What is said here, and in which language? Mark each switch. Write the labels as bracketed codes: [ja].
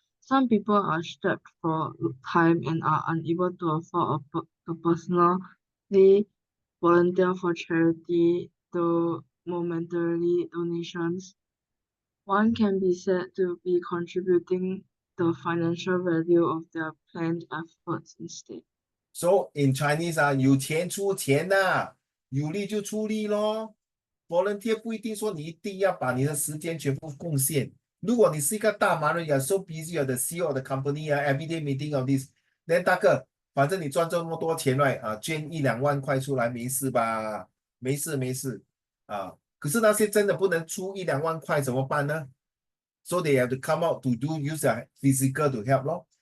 [en] Some people are strapped for time and are unable to afford to personally volunteer for charity, though momentarily donations. One can be said to be contributing the financial value of their planned efforts instead. So in Chinese [zh] 有钱出钱呐，有力就出力咯。 Volunteer 不一定说你一定要把你的时间全部贡献。如果你是一个大忙人， [en] you're so busy, you're the CEO of the company everyday meeting of this, [zh] then 大哥，反正你赚这么多钱right捐1-2万块出来没事吧？没事没事可是那些真的不能出1-2万块怎么办呢？ [en] So they have to come out to use their physical to help [zh] 咯。